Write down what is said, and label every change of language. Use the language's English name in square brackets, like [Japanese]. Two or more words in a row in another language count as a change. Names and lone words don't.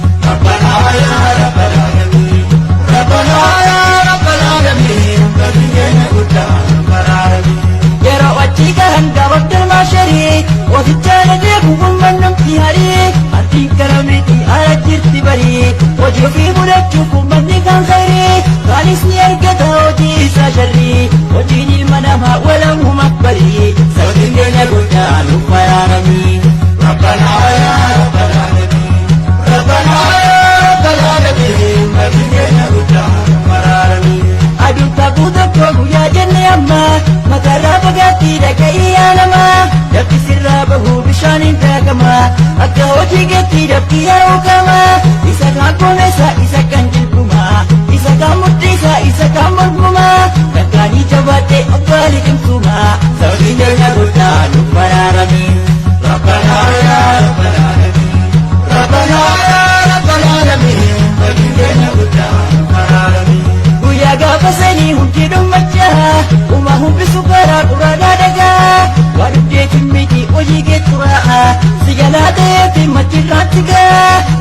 [Arabic] ربنا يا رب العالمين، ربنا يا رب العالمين، [Oromo] badiin keenya guddaa nuuf araarame. Yeroo achii gahan gaafadhan maasharii, oficha na deemu uummanni namti harii, ardiin kara miti ara jirti barii, hojii ofii mudachuu uummanni kan khayrii, kaanis ni argata hojii isaa sharrii, hojiin ilma namaa walamuu makbarii, sababiin keenya guddaa nuuf araarame. [Arabic] ربنا يا رب العالمين. ربنا يا رب العالمين، مدين يا رب العالمين. [Oromo] Aduun taabuu tokko guyyaa jenne amma, matarraa fagaatti dhaga'ii yaa nama. Daffi sirraa bahu bishaaniin daakama, akka hojii keetti daffi yaa'u qaba. Isa kaan koomesa, isa kan jilbuma, isa kaan mudhiisa, isa kaan mormuma. Dhaggaanii jabaadhe abbaa liqimsuma, sababii keenya guddaa nu baraarame. [Arabic] ربنا يا رب العالمين، ربنا يا رب العالمين، مدين يا رب العالمين. [Oromo] Guyyaa gaafa sanii hundi dhummachaa, uma humbisu karaa quraanaa dhagaa. Waa dhugdeetiin miti hojii kee turaa, si jalaa ta'eefi machirraatti gaa.